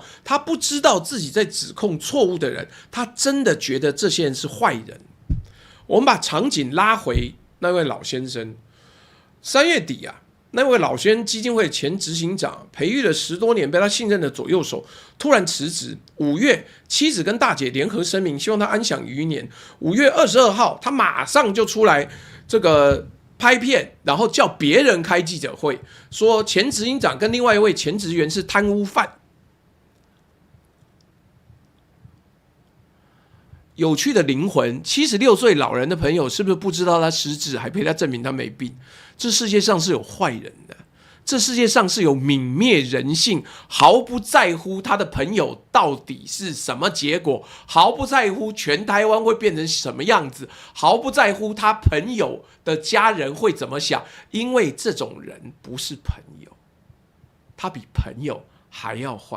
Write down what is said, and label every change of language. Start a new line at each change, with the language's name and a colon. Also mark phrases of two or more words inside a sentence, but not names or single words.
Chinese: 他不知道自己在指控錯誤的人，他真的覺得這些人是壞人。我們把場景拉回那位老先生，3月底啊。那位老先生基金會前執行長，培育了10多年被他信任的左右手突然辭職。5月，妻子跟大姐聯合聲明，希望他安享餘年。5月22號，他馬上就出來這個拍片，然後叫別人開記者會，說前執行長跟另外一位前職員是貪污犯。有趣的靈魂，76 歲老人的朋友是不是不知道他失智，還陪他證明他沒病？這世界上是有壞人的，這世界上是有泯滅人性，毫不在乎他的朋友到底是什麼結果，毫不在乎全台灣會變成什麼樣子，毫不在乎他朋友的家人會怎麼想，因為這種人不是朋友，他比朋友還要壞。